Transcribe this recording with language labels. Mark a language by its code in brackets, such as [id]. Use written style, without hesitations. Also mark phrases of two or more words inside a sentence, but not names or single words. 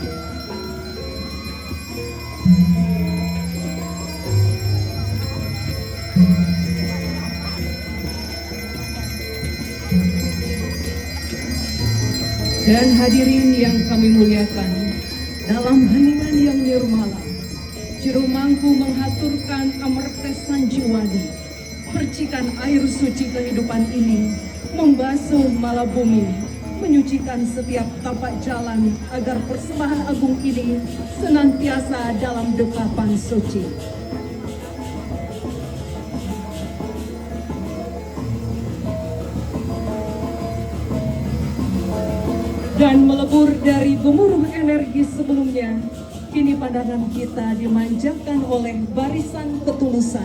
[id] Dan hadirin yang kami muliakan, dalam heningan yang nirmala, Juru Mangku menghaturkan amertes sanjiwani, percikan air suci kehidupan ini membasuh mala bumi, menyucikan setiap tapak jalan agar persembahan agung ini senantiasa dalam dekapan suci. Dan melebur dari gemuruh energi sebelumnya, kini pandangan kita dimanjakan oleh barisan ketulusan.